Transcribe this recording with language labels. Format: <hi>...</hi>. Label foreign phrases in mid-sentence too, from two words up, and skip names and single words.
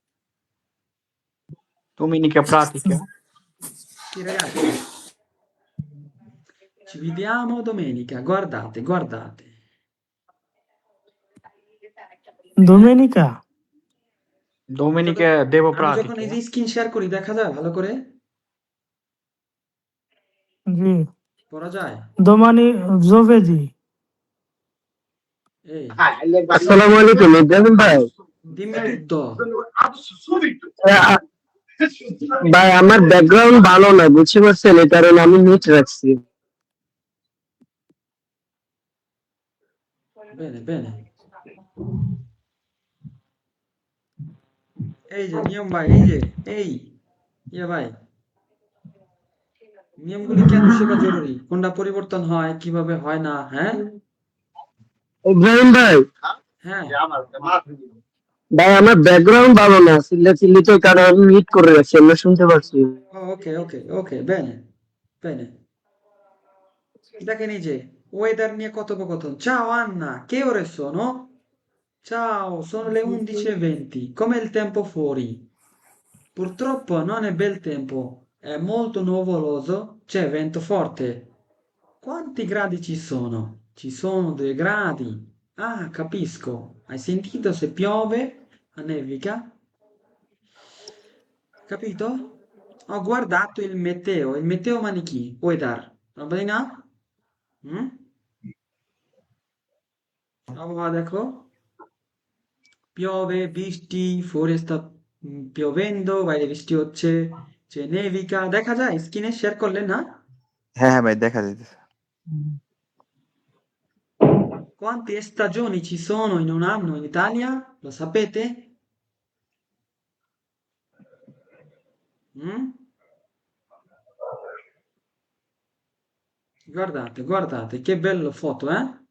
<it>domenica pratica. Sì, ragazzi, ci vediamo domenica. Guardate, guardate. domenica।</it> <bn>Domenica দেব আমি যখন প্রাতিকা। এই যে স্ক্রিন শেয়ার করি দেখা যায় ভালো করে জি, পড়া যায়</bn> <it>domani giovedì।</it> <bn>এই আসসালামু আলাইকুম ইব্রাহিম ভাই।</bn> <it>dimmi tutto</it> <bn>আ- ভাই আমার ব্যাকগ্রাউন্ড ভালো না, বুঝতে পারছেন, এই কারণে আমি মিউট রাখছি।</bn> <it>bene bene</it> <bn>এই যে নিয়ম ভাই এই যে এই ইয়ে ভাই নিয়মগুলি কেন শেখা জরুরি কোনটা পরিবর্তন হয় কিভাবে হয় না হ্যাঁ ইব্রাহিম ভাই, হ্যাঁ ভাই আমার ব্যাকগ্রাউন্ড ভালো না, চিল্লাচিল্লি তো, কারণ আমি মিউট করে রাখছি, আমরা শুনতে পাচ্ছি।</bn> <it>ok ok ok bene bene</it> <bn>দেখেন এই যে ওয়েদার নিয়ে কথোপকথন</bn> <it>ciao Anna che ore sono? Ciao sono le 11:20 com'è il tempo fuori? Purtroppo non è bel tempo, è molto nuvoloso, c'è vento forte. Quanti gradi ci sono? Ci sono 2 gradi. Ah, capisco. Hai sentito se piove? Nevica? Capito? Ho guardato il meteo manichi. Weather. Va bene?</it> <bn>Mm? আবহাওয়া দেখো piove, বৃষ্টি,</bn> <it>fuori sta piovendo,</it> <bn>বাইরে বৃষ্টি হচ্ছে, যে nevica, দেখা যায় স্ক্রিনে শেয়ার করলে না? হ্যাঁ হ্যাঁ ভাই দেখা যাইতেছে।</bn> <it>Quante stagioni ci sono in un anno in Italia? Lo sapete? Mm? Guardate, guardate, che bella foto, eh?</it>